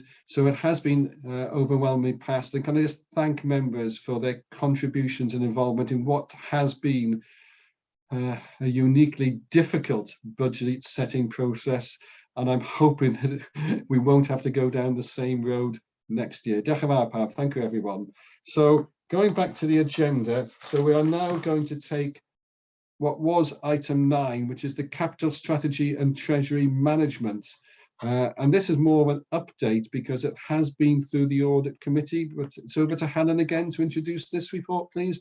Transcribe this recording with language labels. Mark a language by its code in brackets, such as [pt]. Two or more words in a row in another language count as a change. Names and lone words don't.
[en] So it has been overwhelmingly passed. And can I just thank members for their contributions and involvement in what has been a uniquely difficult budget setting process. And I'm hoping that we won't have to go down the same road next year. [cy] Diolch yn fawr pawb. [en] Thank you, everyone. So going back to the agenda, so we are now going to take what was item 9, which is the capital strategy and treasury management. And this is more of an update because it has been through the audit committee. But it's over to Helen again to introduce this report, please.